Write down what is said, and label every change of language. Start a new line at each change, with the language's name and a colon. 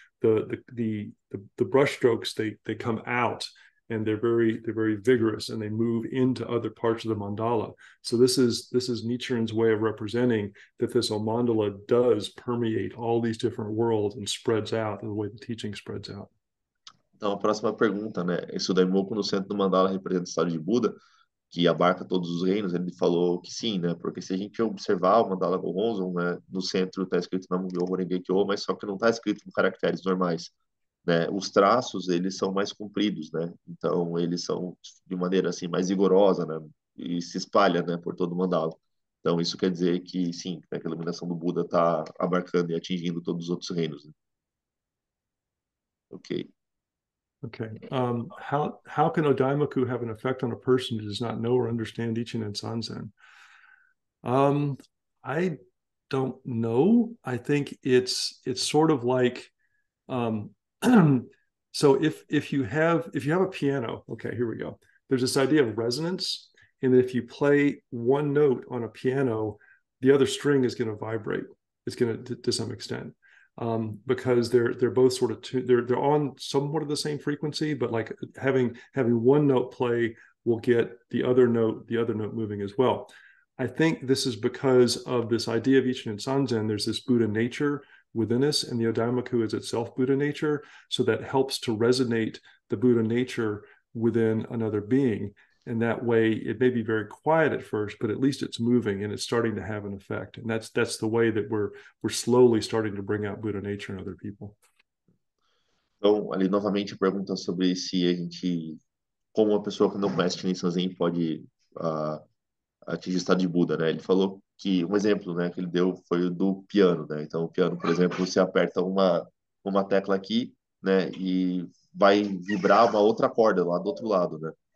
English: The brush strokes, they come out, and they're very vigorous, and they move into other parts of the mandala. So this is Nichiren's way of representing that this mandala does permeate all these different worlds and spreads out in the way the teaching spreads out.
Portuguese: Então, a próxima pergunta, né? Isso Daimoku no centro do mandala representa o estado de Buda, que abarca todos os reinos. Ele falou que sim, né? Porque se a gente observar o mandala Gohonzon, né? No centro está escrito Nam-myoho Renge-kyo, mas só que não está escrito com caracteres normais, né? Os traços, eles são mais compridos, né? Então, eles são de maneira assim mais vigorosa, né? E se espalha, né? Por todo o mandala. Então, isso quer dizer que sim, né, que a iluminação do Buda está abarcando e atingindo todos os outros reinos, né? Ok. Okay.
English: How can Odaimaku have an effect on a person who does not know or understand Ichinen Sanzen? I don't know. I think it's sort of like, so if you have a piano, okay, here we go. There's this idea of resonance, and if you play one note on a piano, the other string is going to vibrate. It's going to some extent, because they're both sort of they're on somewhat of the same frequency, but like having one note play will get the other note moving as well. I think this is because of this idea of Ichinen Sanzen. There's this Buddha nature within us, and the Odaimaku is itself Buddha nature, so that helps to resonate the Buddha nature within another being. And that way, it may be very quiet at first, but at least it's moving and it's starting to have an effect. And that's the way that we're slowly starting to bring out Buddha nature in other people.
Portuguese: Então, ali novamente pergunta sobre se a gente, como uma pessoa que não conhece Shinrin Zen, pode atingir o estado de Buda, né? Ele falou que um exemplo, né, que ele deu foi o do piano, né? Então, o piano, por exemplo, você aperta uma tecla aqui, né, e vai vibrar uma outra corda lá do outro lado, né?